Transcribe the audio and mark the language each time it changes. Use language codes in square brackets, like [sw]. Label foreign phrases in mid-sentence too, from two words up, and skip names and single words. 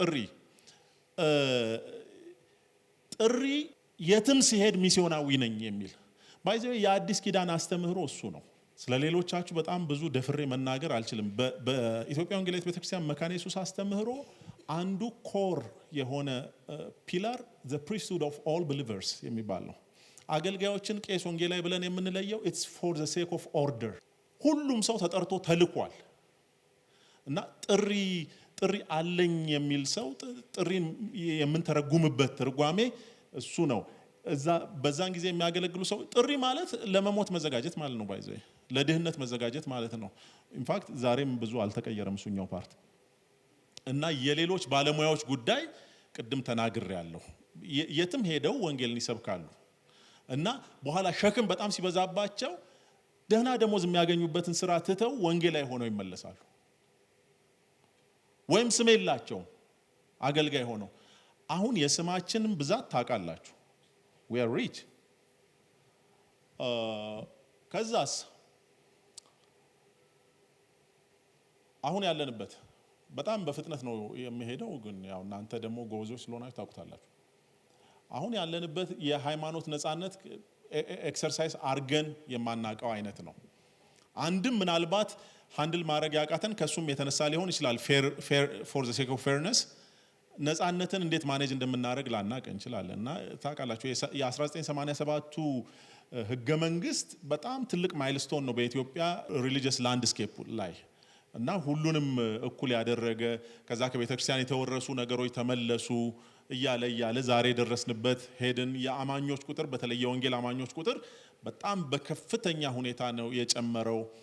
[am] ጥሪ የትም ሲሄድ ሚስዮናዊ ነኝ የሚል ባይዘው የአዲስ ኪዳን አስተምህሮ እሱ ነው። ስለ ሌሎቻችሁ በጣም ብዙ ደፍሬ መናገር አልችልም። በኢትዮጵያ ወንጌላዊት ቤተክርስቲያን መካነ ኢየሱስ አስተምህሮ አንዱ ኮር የሆነ ፒላር [en] the priesthood of all believers [am] የሚባል ነው። አገልጋዮችን ቄስ ወንጌላዊ ብለን የምንለየው [en] it's for the sake of order። [am] ሁሉም ሰው ተጠርቶ ተልኳል እና ጥሪ አለኝ የሚል ሰው ጥሪን የምንተረጉምበት ትርጓሜ እሱ ነው። በዛን ጊዜ የሚያገለግሉ ሰው ጥሪ ማለት ለመሞት መዘጋጀት ማለት ነው። ባይዘይ ለድህነት መዘጋጀት ማለት ነው። ኢንፋክት ዛሬም ብዙ አልተቀየረም እሱኛው ፓርት። እና የሌሎች ባለሙያዎች ጉዳይ ቅድም ተናግሬያለሁ። የትም ሄደው ወንጌልን ይሰብካሉ እና በኋላ ሸክም በጣም ሲበዛባቸው ደህና ደሞዝ የሚያገኙበትን ስራ ትተው ወንጌላዊ ሆነው ይመለሳሉ። ወይም ስም የላቸውም አገልጋይ ሆነው። አሁን የስማችንን ብዛት ታውቃላችሁ። [en] we are rich። [am] ከዛስ አሁን ያለንበት በጣም በፍጥነት ነው የሚሄደው፣ ግን ያው እናንተ ደግሞ ጎበዞች ስለሆናችሁ ታውቁታላችሁ። አሁን ያለንበት የሃይማኖት ነፃነት ኤክሰርሳይዝ አርገን የማናቀው አይነት ነው። አንድም ምናልባት ሃንድል ማድረግ ያቃተን ከሱም የተነሳ ሊሆን ይችላል። [en] for the sake of fairness [am] ነፃነትን እንዴት ማኔጅ እንደምናደርግ ላናቅ እንችላለን። እና ታውቃላችሁ የ1987ቱ ህገ መንግስት በጣም ትልቅ ማይልስቶን ነው በኢትዮጵያ [en] religious landscape [am] ላይ እና ሁሉንም እኩል ያደረገ፣ ከዛ ከቤተክርስቲያን የተወረሱ ነገሮች ተመለሱ እያለ ዛሬ ደረስንበት ሄድን። የአማኞች ቁጥር በተለይ የወንጌል አማኞች ቁጥር በጣም በከፍተኛ ሁኔታ ነው የጨመረው።